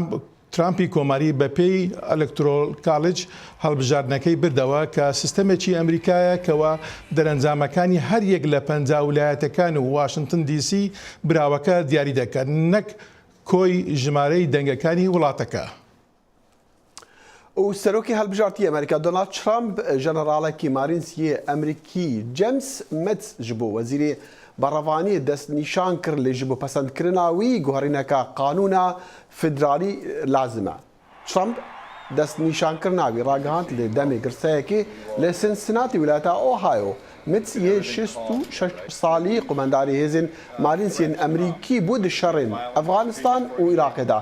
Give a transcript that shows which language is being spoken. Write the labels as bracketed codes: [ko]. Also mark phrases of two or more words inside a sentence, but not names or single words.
[ckb] ترامپ ترامپی کۆماری بە پێی ئەلکترۆل کالج هەڵبژاردنەکەی بردەوە کە سیستەمێکی ئەمریکایە کەەوە دەرەنجامەکانی هەر یەک لە 50 ویلایەتەکان و واشنگتن دیسی براوەکە دیاری دەکەن نەک کۆی ژمارەی دەنگەکانی وڵاتەکە. و سەرۆکی هەڵبژارتی ئەمریکا دۆنالد ترامپ ژەنەراڵێکی مارینسیە ئەمریکی جیمس مەتس [ku] ji bo wezîrê [ckb] بەڕەوانی دەستنیشان کرد [ku] lê ji bo pesendkirina wî guherîneka qanûna federalî lazim e. Trump destnîşankirina wî ragihand lê demê girseyekê li Cincinnati wilayeta Ohio. Mets yê 66 salî qomendarê hêzên marînsiyên Emerîkî bû di şerên Efganistan û Iraqê da.